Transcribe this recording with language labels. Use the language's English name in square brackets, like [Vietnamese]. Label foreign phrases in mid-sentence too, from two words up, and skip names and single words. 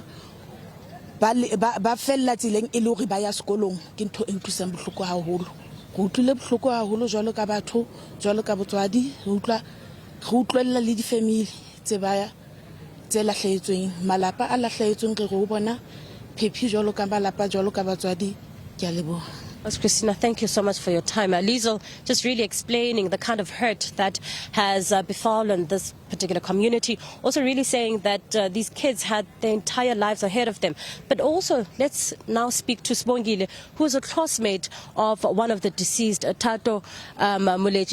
[Southern Sotho] Ba fella tseleng e le hore ba ya sekolong ke ntho e utlwisang bohloko haholo. Go utlwile bohloko haholo jwalo ka batho, jwalo ka botswadi, re utlwella le di-family tse lahlehetsweng, malapa a lahlehetsweng re go bona phephi jwalo ka malapa, jwalo ka batswadi. Ke a leboha. [English] Christina, thank you so much for your time. Liesl, just really explaining the kind of hurt that has befallen this particular community. Also really saying that these kids had their entire lives ahead of them. But also, let's now speak to Sibongile, who is a classmate of one of the deceased, Thato Moetjie.